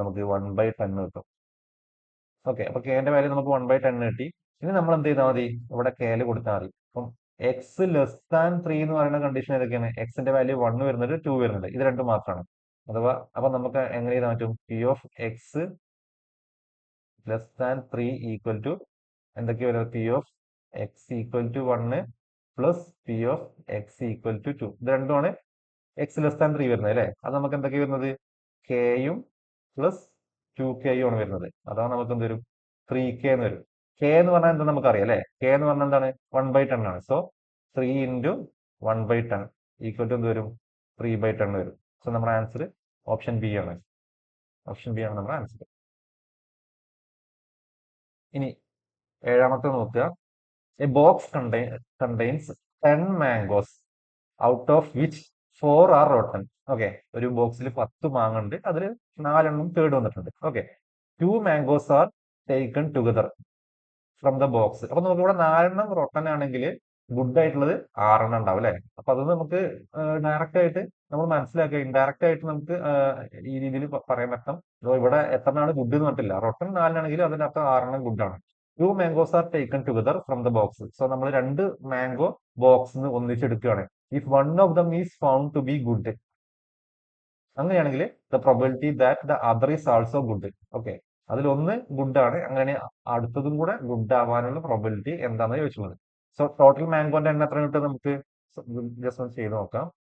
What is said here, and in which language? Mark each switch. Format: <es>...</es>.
<ml>നമുക്ക് 1/10 കിട്ടും. ഓക്കെ, അപ്പൊ k-ന്റെ വാല്യൂ നമുക്ക് 1/10 കിട്ടി. ഇനി നമ്മൾ എന്ത് ചെയ്താൽ മതി? ഇവിടെ k കൊടുത്താൽ മതി. അപ്പം x ലെസ് ദാൻ 3 എന്ന് പറയുന്ന കണ്ടീഷൻ ഏതൊക്കെയാണ്? x-ന്റെ വാല്യൂ 1 വരുന്നുണ്ട്, 2 വരുന്നുണ്ട്, ഇത് രണ്ടും മാത്രമാണ്. അഥവാ അപ്പൊ നമുക്ക് എങ്ങനെ ചെയ്താൽ പറ്റും?</ml> <en>p of x less than 3 equal to</en> <ml>എന്തൊക്കെയാ വരുന്നത്?</ml> <en>p of x equal to 1 plus p of x equal to 2.</en> <ml>ഇത് രണ്ടുമാണ്</ml> <en>x less than 3</en> <ml>വരുന്നത് അല്ലെ? അത് നമുക്ക് എന്തൊക്കെയാ വരുന്നത്? k-യും പ്ലസ് 2k-യും ആണ് വരുന്നത്. അതാണ് നമുക്ക് എന്ത് വരും? 3k എന്ന് വരും. k എന്ന് പറഞ്ഞാൽ എന്താ നമുക്കറിയാം അല്ലെ? k എന്ന് പറഞ്ഞാൽ എന്താണ്? 1/10 ആണ്. സോ 3 ഇൻറ്റു 1/10 ഈക്വൽ ടു എന്ത് വരും? 3/10 വരും. സോ നമ്മുടെ ആൻസർ ഓപ്ഷൻ ബി ആണ്. ഓപ്ഷൻ ബി ആണ് നമ്മുടെ ആൻസർ. ഇനി ഏഴാമത്തെ നോക്കുക.</ml> <en>A box contains 10 mangoes out of which 4 are rotten.</en> <ml>Okay, ഒരു ബോക്സിൽ 10 മാങ്ങ ഉണ്ട്, അതിൽ 4 കേട് വന്നിട്ടുണ്ട്.</ml> <en>Okay, 2 mangoes are taken together from the box.</en> <ml>അപ്പൊ നമുക്ക് ഇവിടെ 4 റൊട്ടൻ ആണെങ്കിൽ ഗുഡ് ആയിട്ടുള്ളത് 6 ഉണ്ടാവും അല്ലെ? അപ്പൊ അത് നമുക്ക് ഡയറക്റ്റ് ആയിട്ട് നമ്മൾ മനസ്സിലാക്കുക, ഇൻഡയറക്റ്റ് ആയിട്ട് നമുക്ക് ഈ രീതിയിൽ പറയാൻ പറ്റും. ഇവിടെ എത്രയാണ് ഗുഡ് എന്ന് പറഞ്ഞിട്ടില്ല. റൊട്ടൻ 4 അതിന്റെ അർത്ഥം 6 ഗുഡ് ആണ്.</ml> <en>2 mangoes are taken together from the box.</en> <ml>So നമ്മൾ 2 മാംഗോ ബോക്സിൽ നിന്ന് ഒന്നിച്ചെടുക്കുകയാണ്.</ml> <en>if one of them is found to be good,</en> <ml>അങ്ങനെയാണെങ്കിൽ</ml> <en>The probability that the other is also good.</en> <ml>Okay, അതിലൊന്ന് ഗുഡ് ആണ്, അങ്ങനെ അടുത്തതും കൂടെ ഗുഡ് ആവാനുള്ള പ്രോബിലിറ്റി എന്താണെന്ന് ചോദിച്ചുള്ളത്. സോ ടോട്ടൽ മാംഗോന്റെ എണ്ണം എത്ര കിട്ടും നമുക്ക്? ജസ്റ്റ് ഒന്ന് ചെയ്ത് നോക്കാം.</ml>